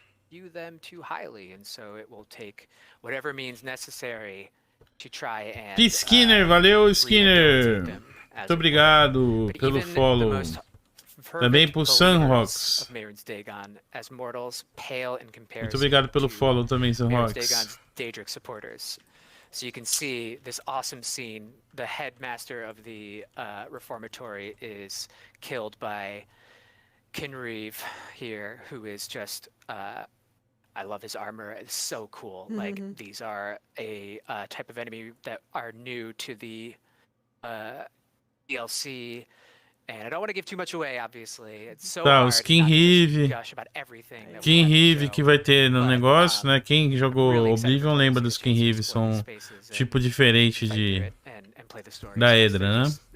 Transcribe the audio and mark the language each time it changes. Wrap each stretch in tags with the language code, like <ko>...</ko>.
<en>View them too highly, and so it will take whatever means necessary to try and</en> <pt>Skinner, valeu Skinner. Muito obrigado pelo follow. Também pro Sunrocks. Muito obrigado pelo follow também, Sunrocks.</pt> <en>So you can see this awesome scene. The headmaster of the reformatory is killed by Kinreeve here, who is just I love his armor. It's so cool. Like these are a type of enemy that are new to the DLC, and I don't want to give too much away. Obviously, it's so hard</en> <pt>os Kinreeve,</pt> <en>gush about everything.</en> <pt>Kinreeve que vai ter no negócio, né? Quem jogou Oblivion lembra dos Kinreeve, são tipo diferente da Hedra, né?</pt>